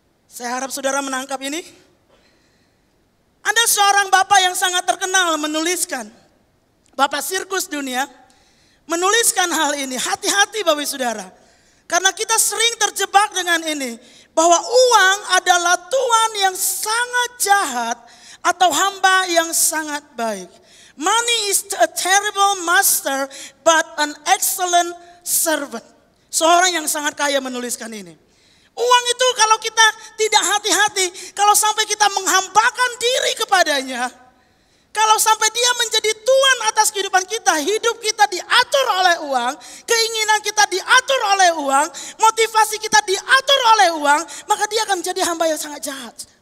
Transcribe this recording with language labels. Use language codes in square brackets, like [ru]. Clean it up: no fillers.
[id] Saya harap saudara menangkap ini. Ada seorang bapak yang sangat terkenal menuliskan, Bapak Sirkus Dunia, menuliskan hal ini. Hati-hati Bapak Saudara. Karena kita sering terjebak dengan ini. Bahwa uang adalah tuan yang sangat jahat atau hamba yang sangat baik. [en] Money is a terrible master but an excellent servant. [id] Seorang yang sangat kaya menuliskan ini. Uang itu kalau kita tidak hati-hati, kalau sampai kita menghambakan diri kepadanya, kalau sampai dia menjadi menjadi tuan atas kehidupan kita, hidup kita diatur oleh uang, keinginan kita diatur oleh uang, motivasi kita diatur oleh uang, maka dia akan menjadi hamba yang sangat jahat.